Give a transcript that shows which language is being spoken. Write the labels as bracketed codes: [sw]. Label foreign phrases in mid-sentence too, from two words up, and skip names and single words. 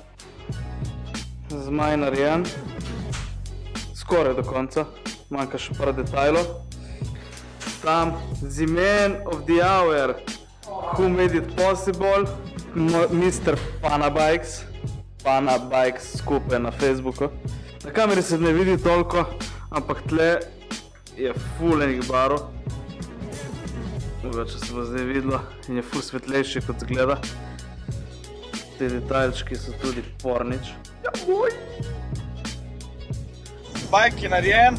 [sl] zmaj narejen, skoraj do konca, manjka še par detajlov. Tam, [en] the man of the hour, who made it possible, Mr. [sl] Pana Bikes skupaj na Facebooku. Na kameri se ne vidi toliko, ampak tle je ful enih barov. Mogoče se bo zdaj videlo in je ful svetlejši, kot zgleda. Te detaljčki so tudi pornič. Ja, boj! Bajk je narejen.